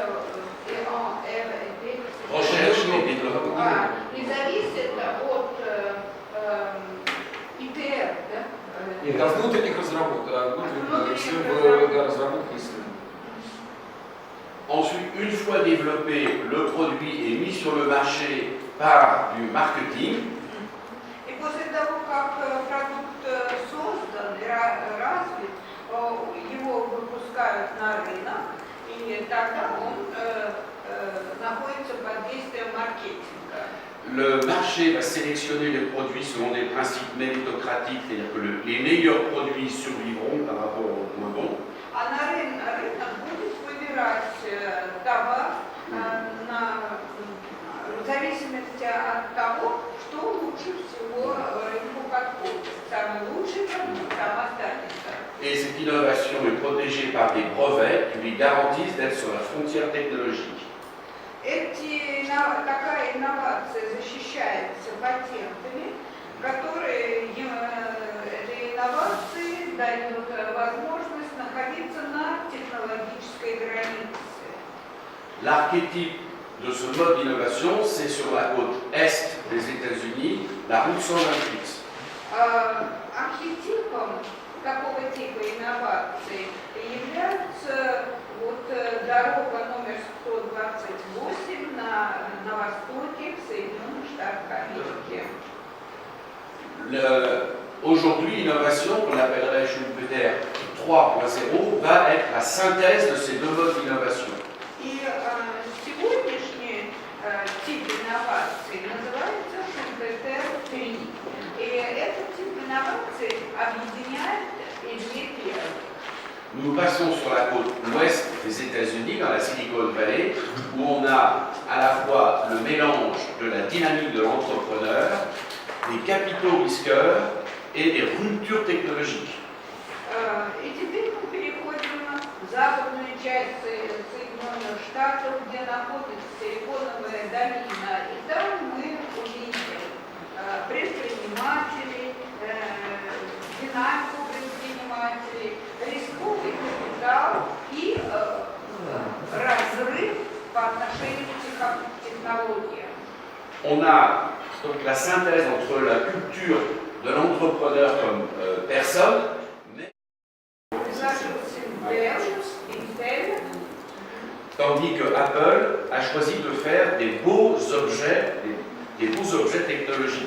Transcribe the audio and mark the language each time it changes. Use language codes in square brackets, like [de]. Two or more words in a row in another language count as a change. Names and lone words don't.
[fr] Recherche et développement. [ru] и зависит от ИТР, да? Нет, от внутренних разработок, разработки исследований. [fr] Ensuite, une fois développé, le produit est mis sur le marché par du marketing. [ru] И после того, как продукт создан и развит, его выпускают на рынок, и тогда он находится под действием маркетинга. [fr] Le marché va sélectionner les produits selon des principes méritocratiques, c'est-à-dire que les meilleurs produits survivront par rapport aux moins bons. [ru] А на рынок будет выбирать товар в зависимости от того, что лучше всего рынку подходит. Самый лучший продукт там останется. [fr] Et cette innovation est protégée par des brevets qui lui garantissent d'être sur la frontière technologique. [ru] Такая инновация защищается патентами, которые этой инновации дает возможность находиться на технологической границе. [fr] L'archétype de ce mode d'innovation, c'est sur la côte est des États-Unis, la route 128. [ru] Архетипом такого типа инноваций является дорога номер 128 на востоке Соединенных Штатов Америки. [fr] Aujourd'hui, l'innovation, qu'on appellerait Schumpeter 3.0, va être la synthèse de ces deux modes d'innovation. [ru] И сегодняшний тип инноваций называется Schumpeter 3. И этот тип инноваций объединяет и две первых. [fr] Nous passons sur la côte ouest des États-Unis, dans la Silicon Valley, où on a à la fois le mélange de la dynamique de l'entrepreneur, des capitaux risqueurs et des ruptures technologiques. [ru] И теперь мы переходим в западную часть Соединенных Штатов, где находится Силиконовая долина. И там мы увидим предпринимателей, динамику предпринимателей, рисковый капитал и разрыв по отношению к технологиям. [fr] On a donc la synthèse entre la culture de l'entrepreneur comme personne, mais tandis que Apple a choisi de faire des beaux objets, des beaux objets technologiques.